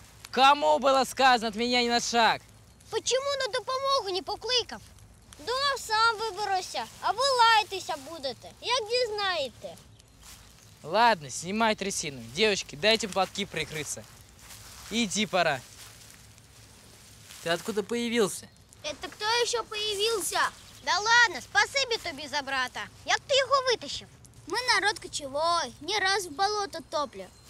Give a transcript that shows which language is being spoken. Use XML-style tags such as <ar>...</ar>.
<ru>Кому было сказано от меня ни на шаг? Почему</ru> <uk>на допомогу не покликав? Думав, сам виберуся, а ви лаятися будете, як дізнаєте.</uk> <ru>Ладно, снимай трясину. Девочки, дайте платки прикрыться. Иди, пора. Ты откуда появился? Это кто еще появился? Да ладно, спасибо</ru> <uk>тобі за брата. Як ти його витащив?</uk> <ru>Мы народ кочевой, не раз в болото топли.</ru>